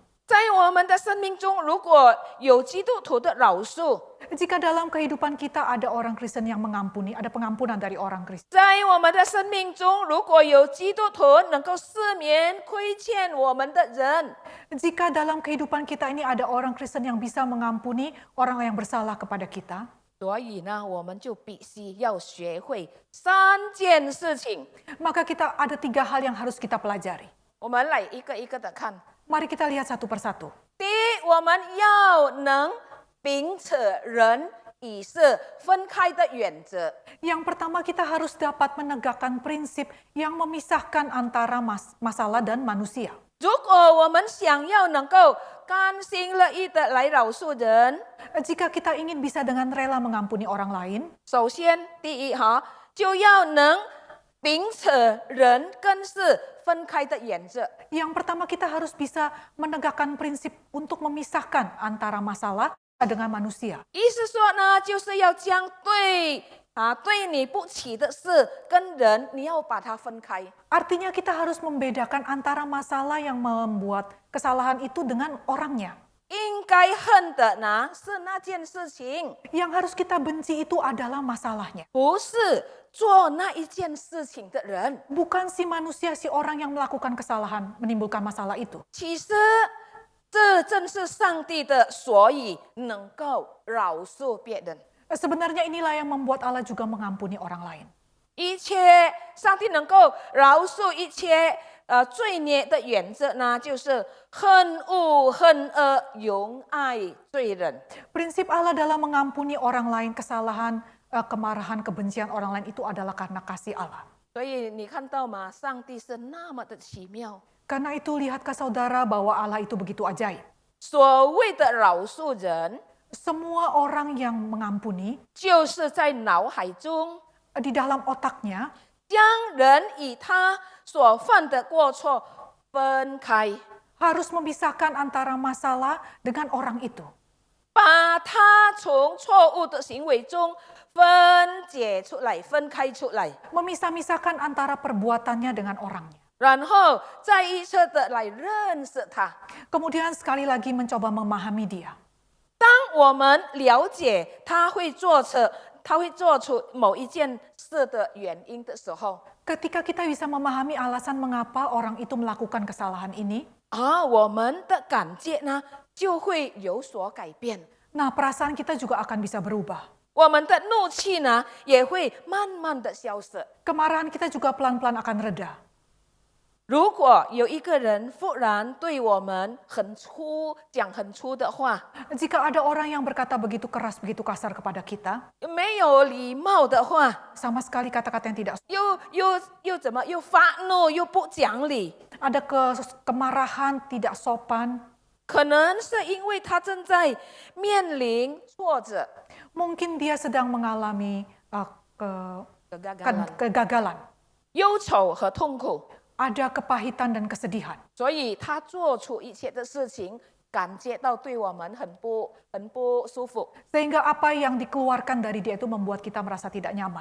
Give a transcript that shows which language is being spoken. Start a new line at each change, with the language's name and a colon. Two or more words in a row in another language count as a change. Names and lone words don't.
Chinese: 在我们的生命中，如果有基督徒的饶恕，
Indonesian: Jika dalam kehidupan kita ada orang Kristen yang mengampuni, ada pengampunan dari orang Kristen.
Chinese: 在我们的生命中，如果有基督徒能够赦免亏欠我们的人，
Indonesian: Jika dalam kehidupan kita ini ada orang Kristen yang bisa mengampuni orang yang bersalah kepada kita,
Chinese: 所以呢，我们就必须要学会3件事情。
Indonesian: maka kita ada 3 hal yang harus kita pelajari.
Chinese: 我们来一个一个的看。
Indonesian: Mari kita lihat satu persatu.
Chinese: 第一，我们要能秉持人与事分开的原则。
Indonesian: Yang pertama kita harus dapat menegakkan prinsip yang memisahkan antara masalah dan manusia.
Chinese: 如果我们想要能够甘心乐意的来饶恕人，
Indonesian: Jika kita ingin bisa dengan rela mengampuni orang lain,
Chinese: 首先第一就要能秉持人跟事分开的原则。
Indonesian: yang pertama kita harus bisa menegakkan prinsip untuk memisahkan antara masalah dengan manusia.
Chinese: 意思说呢，就是要将对对你不起的事跟人，你要把它分开。
Indonesian: Artinya kita harus membedakan antara masalah yang membuat kesalahan itu dengan orangnya.
Chinese: 应该恨的呢是那件事情，
Indonesian: Yang harus kita benci itu adalah masalahnya.
Chinese: 不是做那一件事情的人。
Indonesian: Bukan si manusia, si orang yang melakukan kesalahan menimbulkan masalah itu.
Chinese: 其实这正是上帝的所以能够饶恕别人。
Indonesian: Sebenarnya inilah yang membuat Allah juga mengampuni orang lain.
Chinese: 一切上帝能够饶恕一切罪孽的原则呢，就是恨恶恨恶，永爱罪人。
Indonesian: Prinsip Allah dalam mengampuni orang lain kesalahan, kemarahan, kebencian orang lain itu adalah karena kasih Allah.
Chinese: 所以你看到吗？上帝是那么的奇妙。
Indonesian: Karena itu lihatkah saudara bahwa Allah itu begitu ajaib.
Chinese: 所谓的饶恕人，
Indonesian: Semua orang yang mengampuni
Chinese: 就是在脑海中
Indonesian: di dalam otaknya
Chinese: 将人与他所犯的过错分开，
Indonesian: harus memisahkan antara masalah dengan orang itu.
Chinese: 把他从错误的行为中分解出来、分开出来，
Indonesian: Memisah-misahkan antara perbuatannya dengan orangnya.
Chinese: 然后再一次的来认识他。
Indonesian: Kemudian sekali lagi mencoba memahami dia.
Chinese: 当我们了解他会做出某一件事的原因的时候，
Indonesian: Ketika kita bisa memahami alasan mengapa orang itu melakukan kesalahan ini,
Chinese: 我们的感觉呢就会有所改变，
Indonesian: nah perasaan kita juga akan bisa berubah.
Chinese: 我们的怒气呢也会慢慢的消失。
Indonesian: Kemarahan kita juga pelan-pelan akan reda.
Chinese: 如果有一个人忽然对我们讲很粗的话，
Indonesian: Jika ada orang yang berkata begitu keras, begitu kasar kepada kita,
Chinese: 没有礼貌的话，
Indonesian: sama sekali kata-kata yang tidak,
Chinese: 又发怒又不讲理，
Indonesian: ada kemarahan, tidak sopan,
Chinese: 可能是因为他正在面临挫折、
Indonesian: mungkin dia sedang mengalami kegagalan,
Chinese: 忧愁和痛苦，
Indonesian: ada kepahitan dan kesedihan.
Chinese: 所以他做出一切的事情，感觉到对我们很不舒服。
Indonesian: Sehingga apa yang dikeluarkan dari dia itu membuat kita merasa tidak nyaman.